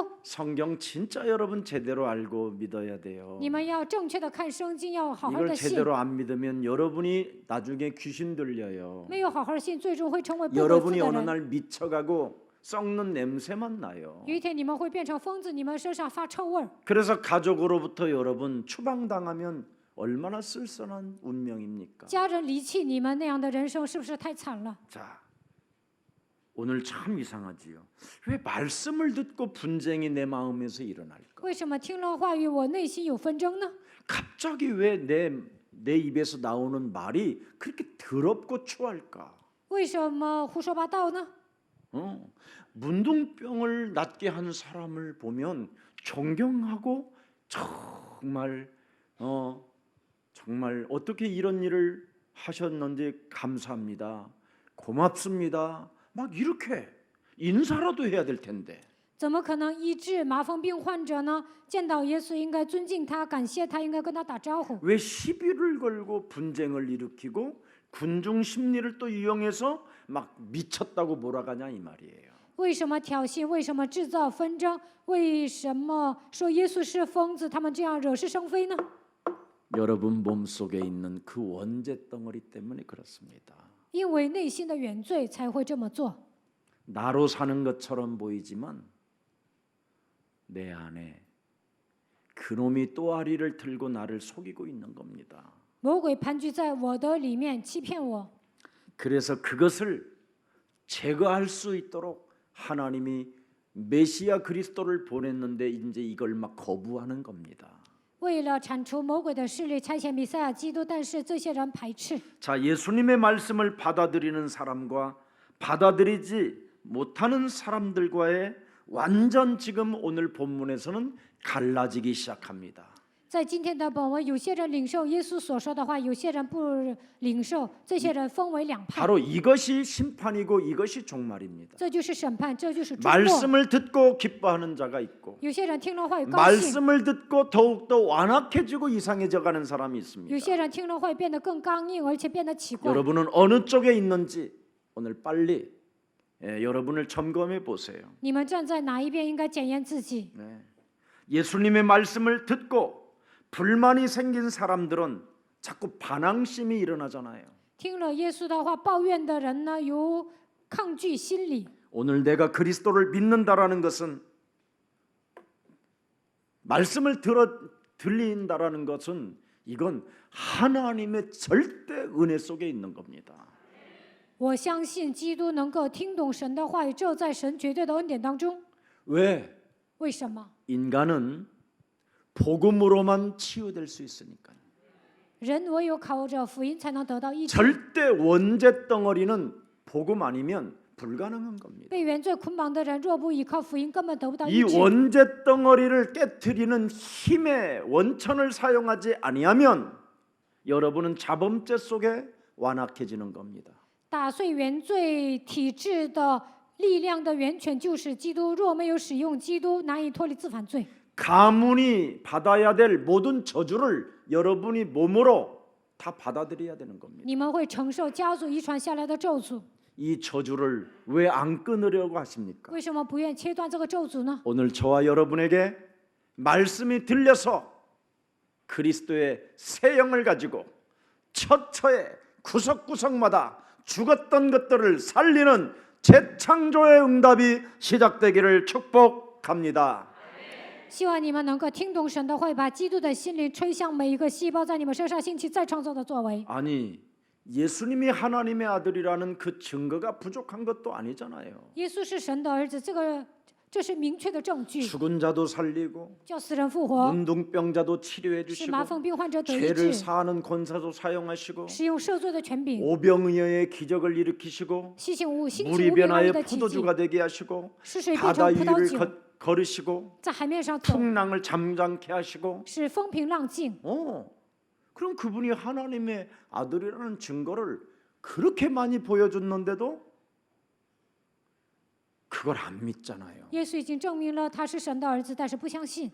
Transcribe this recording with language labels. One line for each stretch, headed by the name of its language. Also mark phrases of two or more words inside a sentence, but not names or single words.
Korean: 성경 진짜 여러분 제대로 알고 믿어야 돼요.
Chinese: 你们要正确的看圣经，要好好
Korean: 이걸
Chinese: 的信。
Korean: 제대로 안 믿으면 여러분이 나중에 귀신 들려요.
Chinese: 没有好好的信，最终会成为不悔负
Korean: 여러분이
Chinese: 的
Korean: 어느
Chinese: 人。
Korean: 날 미쳐가고 썩는 냄새만 나요.
Chinese: 有一天你们会变成疯子，你们身上发臭味儿。
Korean: 그래서 가족으로부터 여러분 추방당하면 얼마나 쓸쓸한 운명입니까?
Chinese: 家人离弃你们，那样的人生是不是太惨了？
Korean: 자, 오늘 참 이상하지요. 왜 말씀을 듣고 분쟁이 내 마음에서 일어날까?
Chinese: 为什么听了话语，我内心有纷争呢？
Korean: 갑자기 왜 내 입에서 나오는 말이 그렇게 더럽고 추할까?
Chinese: 为什么胡说八道呢？
Korean: 문둥병을 낫게 한 사람을 보면 존경하고 정말 어떻게 이런 일을 하셨는지 감사합니다. 고맙습니다. 막 이렇게 인사라도 해야 될 텐데.
Chinese: 怎么可能医治麻风病患者呢？见到耶稣应该尊敬他，感谢他，应该跟他打招呼。
Korean: 왜 시비를 걸고 분쟁을 일으키고 군중 심리를 또 이용해서 막 미쳤다고 몰아가냐 이 말이에요.
Chinese: 为什么挑衅？为什么制造纷争？为什么说耶稣是疯子？他们这样惹是生非呢？
Korean: 여러분 몸속에 있는 그 원죄 덩어리 때문에 그렇습니다.
Chinese: 因为内心的原罪才会这么做。
Korean: 나로 사는 것처럼 보이지만 내 안에 그놈이 또아리를 들고 나를 속이고 있는 겁니다.
Chinese: 魔鬼盘踞在我的里面，欺骗我。
Korean: 그래서 그것을 제거할 수 있도록 하나님이 메시아 그리스도를 보냈는데 이제 이걸 막 거부하는 겁니다.
Chinese: 为了铲除魔鬼的势力，差遣弥赛亚基督，但是这些人排斥。
Korean: 자, 예수님의 말씀을 받아들이는 사람과 받아들이지 못하는 사람들과의 완전 지금 오늘 본문에서는 갈라지기 시작합니다.
Chinese: 在今天的本文，有些人领受耶稣所说的话，有些人不领受，这些人分为两派。
Korean: 바로 이것이 심판이고 이것이 종말입니다.
Chinese: 这就是审判，这就是终末。
Korean: 말씀을 듣고 기뻐하는 자가 있고
Chinese: 有些人听了话语高兴，
Korean: 말씀을 듣고 더욱더 완악해지고 이상해져 가는 사람이
Chinese: 有
Korean: 있습니다.
Chinese: 些人听了会变得更刚硬，而且变得奇怪。
Korean: 여러분은 어느 쪽에 있는지 오늘 빨리 여러분을 점검해 보세요.
Chinese: 你们站在哪一边，应该检验自己。
Korean: 예수님의 말씀을 듣고 불만이 생긴 사람들은 자꾸 반항심이 일어나잖아요.
Chinese: 听了耶稣的话，抱怨的人呢，有抗拒心理。
Korean: 오늘 내가 그리스도를 믿는다라는 것은 말씀을 들린다라는 것은 이건 하나님의 절대 은혜 속에 있는 겁니다.
Chinese: 我相信基督能够听懂神的话语，只有在神绝对的恩典当中。
Korean: 왜?
Chinese: 为什么？
Korean: 인간은 복음으로만 치유될 수 있으니까.
Chinese: 人唯有靠着福音才能得到医治。
Korean: 절대 원죄 덩어리는 복음 아니면 불가능한 겁니다.
Chinese: 被原罪捆绑的人，若不依靠福音，根本得不到
Korean: 이
Chinese: 医治。
Korean: 원죄 덩어리를 깨트리는 힘의 원천을 사용하지 아니하면 여러분은 자범죄 속에 완악해지는 겁니다.
Chinese: 打碎原罪体制的力量的源泉就是基督。若没有使用基督，难以脱离自犯罪。
Korean: 가문이 받아야 될 모든 저주를 여러분이 몸으로 다 받아들여야 되는 겁니다.
Chinese: 你们会承受家族遗传下来的咒诅。
Korean: 이 저주를 왜 안 끊으려고 하십니까?
Chinese: 为什么不愿切断这个咒诅呢？
Korean: 오늘 저와 여러분에게 말씀이 들려서 그리스도의 새 영을 가지고 처처에 구석구석마다 죽었던 것들을 살리는 재창조의 응답이 시작되기를 축복합니다.
Chinese: 希望你们能够听懂神的话，把基督的心灵吹向每一个细胞，在你们身上兴起再创造的作为。
Korean: 아니 예수님이 하나님의 아들이라는 그 증거가 부족한 것도 아니잖아요.
Chinese: 耶稣是神的儿子，这是明确的证据。
Korean: 죽은 자도 살리고
Chinese: 叫死人复活，
Korean: 문둥병자도 치료해
Chinese: 使
Korean: 주시고
Chinese: 麻风病患者得医
Korean: 죄를
Chinese: 治，
Korean: 사하는 권사도 사용하시고
Chinese: 使用赦罪的权柄，
Korean: 오병이어의 기적을 일으키시고
Chinese: 兴起无
Korean: 물이
Chinese: 变为
Korean: 변화의
Chinese: 的奇迹，
Korean: 포도주가 되게 하시고
Chinese: 使水变
Korean: 바다
Chinese: 成葡萄
Korean: 위를
Chinese: 酒，
Korean: 걸으시고
Chinese: 在海面上走，
Korean: 풍랑을 잠잠케 하시고
Chinese: 使风平浪静。
Korean: 그럼 그분이 하나님의 아들이라는 증거를 그렇게 많이 보여줬는데도 그걸 안 믿잖아요.
Chinese: 耶稣已经证明了他是神的儿子，但是不相信，